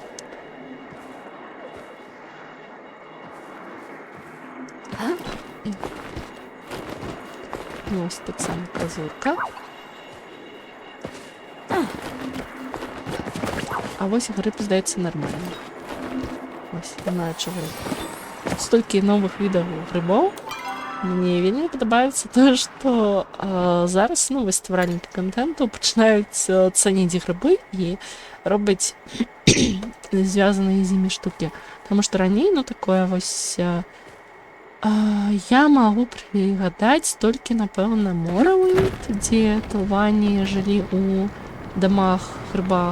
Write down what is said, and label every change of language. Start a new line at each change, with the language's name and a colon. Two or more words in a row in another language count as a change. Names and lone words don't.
Ukrainian: Ось так само казурка. А ось гриб, здається, нормально. Ось, лунаючий гриб. Тут стільки нових видів грибів.
Belarusian: Мне вельмі падабаецца тое, што зараз новыя стваральнікі кантэнту пачынаюць цаніць грыбы і робяць звязаныя з імі штукі. Таму што раней, ну, такое вось я магу прыгадаць толькі, напэўна, Моравінд, дзе тылвані жылі ў дамах, грыбах.